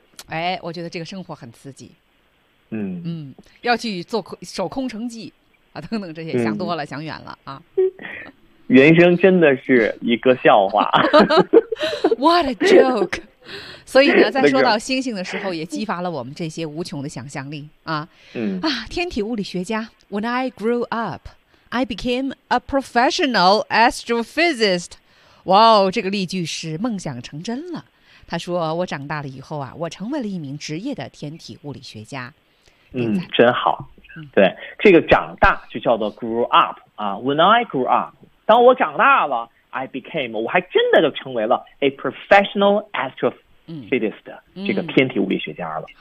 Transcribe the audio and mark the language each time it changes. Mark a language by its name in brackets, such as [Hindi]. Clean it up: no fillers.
[Chinese] 哎，我觉得这个生活很刺激。要去做守空城计啊，等等，这些想多了，想远了啊。人生真的是一个笑话。 [English] What a joke！ [Chinese] 所以呢，在说到星星的时候，也激发了我们这些无穷的想象力啊！嗯啊，天体物理学家。 [English] When I grew up, I became a professional astrophysicist. [Chinese] 哇哦，这个例句是梦想成真了。他说：“我长大了以后啊，我成为了一名职业的天体物理学家。” 嗯，真好。对，这个长大就叫做 grow up 啊。 [English] When I grew up， [Chinese] 当我长大了 ， [English] I became， [Chinese] 我还真的就成为了 [English] a professional astrophysicist [Chinese] 的这个天体物理学家了。